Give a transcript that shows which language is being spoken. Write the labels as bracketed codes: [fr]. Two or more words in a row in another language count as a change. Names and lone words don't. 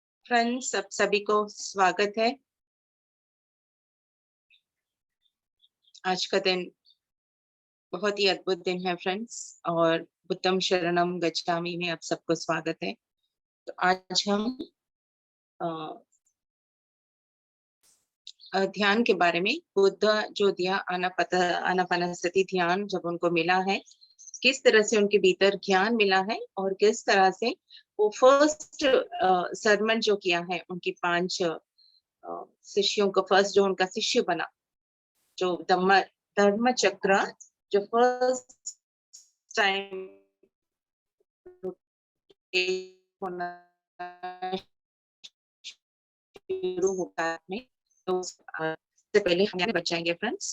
[hi] फ्रेंड्स, सब सभी को स्वागत है। आज का दिन बहुत ही अद्भुत दिन है फ्रेंड्स, और [pi] बुद्धं शरणं गच्छामि [hi] में आप सबको स्वागत है। तो आज हम ध्यान के बारे में, बुद्ध जो दिया आनापानसति ध्यान जब उनको मिला है, किस तरह से उनके भीतर ज्ञान मिला है और किस तरह से वो [en] first sermon [hi] जो किया है उनकी 5 शिष्यों को, फर्स्ट जो उनका शिष्य बना, जो धर्म चक्र जो [en] first time [hi] होना शुरू होता है, तो उससे पहले हम यहाँ बच जाएंगे फ्रेंड्स।